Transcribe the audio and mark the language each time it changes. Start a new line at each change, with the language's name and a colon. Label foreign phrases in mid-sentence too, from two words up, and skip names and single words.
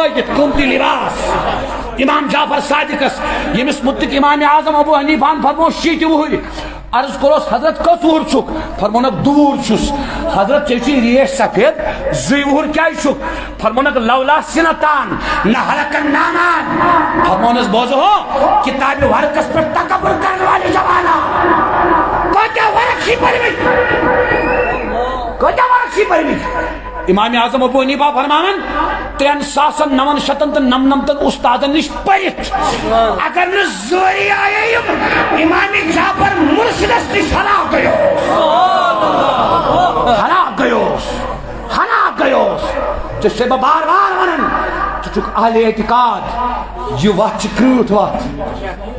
Kashmiri: لٲگِتھ قۭمتی لباس امام جعفر صادقس ییٚمِس مُتعلق امام اعظم ابو حنیفہن فرمو 60 وُہٕرۍ عرض کوٚرُس حضرت کٔژ وُہُر چھُکھ فرمونکھ 2 وُہُر چھُس حضرت ژےٚ چھُے ریش سفید 2 وُہُر کیٛازِ چھُکھ فرمونکھ
Arabic: لولا سنتان نہ ہلکن نامان
Kashmiri: فرمونس بوزو ہو کتاب ورقس پٮ۪ٹھ
Urdu: تکبر کرنے والے
Kashmiri: جوانہ کۭتیاہ ورق چھی پٔرمٕتۍ امام اعظم ابو حنیفہ فرماوان 3999 استادن نش پٔرِتھ اگر نہ زٲری آیے یِم امام جعفر مرشدس نش ہلاک گیوس ژےٚ چھُسے بہٕ بار بار ونان ژٕ چھُکھ اہل اعتقاد یہ وتھ چھِ کرٛٲٹھ وتھ یہ